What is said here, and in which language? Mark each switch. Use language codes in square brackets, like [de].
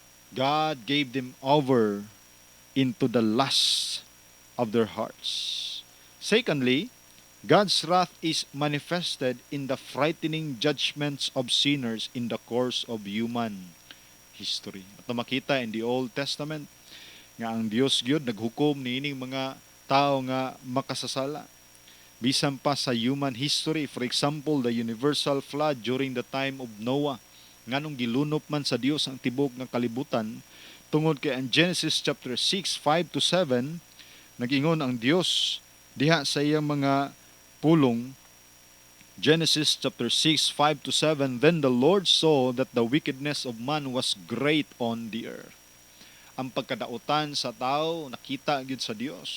[en] God gave them over into the lust of their hearts. Secondly, God's wrath is manifested in the frightening judgments of sinners in the course of human history. [ceb] At makita [en] in the Old Testament [ceb] nga ang Dios gyud naghukom niining mga tao nga makasasala. Bisan pa sa human history, [en] for example, the universal flood during the time of Noah, [ceb] nganong gilunop man sa Dios ang tibok ng kalibutan, tungod kay ang Genesis chapter 6, 5 to 7, nag-ingon ang Dios diha sa iyang mga pulong. [en] Genesis chapter 6, 5 to 7, then the Lord saw that the wickedness of man was great on the earth. [ceb] Ang pagkadautan sa tao nakita gyud sa Dios.